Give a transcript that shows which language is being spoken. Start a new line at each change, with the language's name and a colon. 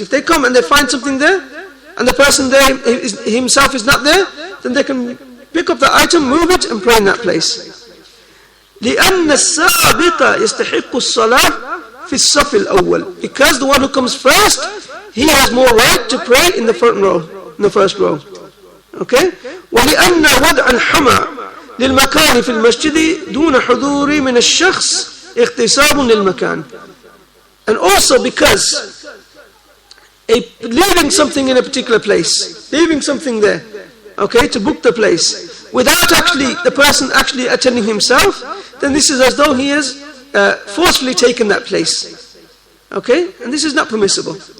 English: If they come and they find something there and the person there himself is not there, then they can pick up the item, move it and pray in that place.
Arabic: لأن السابق يستحق الصلاة في الصف الأول,
English: because the one who comes first, he has more right to pray in the front row, in the first row. Okay?
Arabic: ولأن وضع الحمى للمكان في المسجد دون حضور من الشخص اغتصاب للمكان.
English: And also because leaving something in a particular place, leaving something there, okay, to book the place, without the person actually attending himself, then this is as though he has forcefully taken that place. Okay? And this is not permissible.